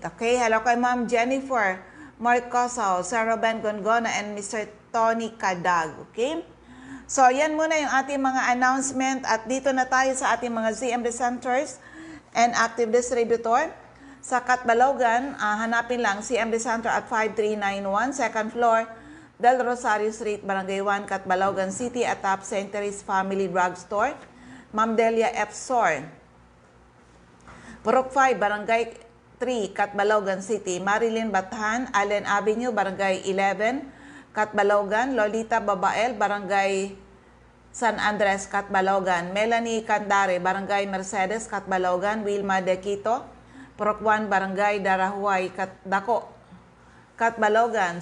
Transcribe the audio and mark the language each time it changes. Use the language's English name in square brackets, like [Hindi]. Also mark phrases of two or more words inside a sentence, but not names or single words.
[Filipino] Okay, hello kay Ma'am Jennifer Marcoso, Sir Ruben Gongona, and Mr. Tony Kadag. Okay? So, yan muna yung ating mga announcement at dito na tayo sa ating mga CMD centers and [English] active distributor. [Filipino] Sa Catbalogan, hanapin lang CMD Center at 5391, [English] second floor, [Filipino] Del Rosario Street, Barangay 1, Catbalogan City, at Top St. Teres Family Drugstore, Ma'am Delia F. Sor. Purok 5, Barangay 3, Catbalogan City, Marilyn Bathan, Allen Avenue, Barangay 11, Catbalogan, Lolita Babael, Barangay San Andres, Catbalogan, Melanie Candare, Barangay Mercedes, Catbalogan, Wilma De Quito, Purok 1, Barangay Darahuay, Dako, Catbalogan.